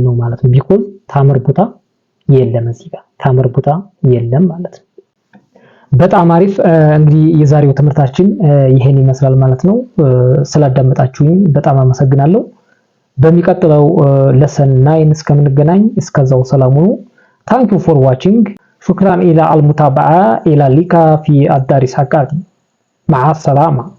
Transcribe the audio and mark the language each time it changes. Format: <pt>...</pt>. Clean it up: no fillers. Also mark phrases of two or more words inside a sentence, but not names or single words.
<am>ነው ማለት ነው። ቢኮዝ ታምር ቦታ የለም፣ እዚህ ጋር ታምር ቦታ የለም ማለት ነው። በጣም አሪፍ። እንግዲህ የዛሬው ትምህርታችን ይሄን ይመስላል ማለት ነው። ስላዳመጣችሁኝ በጣም አመሰግናለሁ። በሚቀጥለው ለሰን 9 እስከምንገናኝ እስከዛው ሰላም ሁኑ።</am> <en>thank you for watching</en> <ar>شكرا على المتابعة إلى لقاء في الدروس القادمة مع السلامة</ar>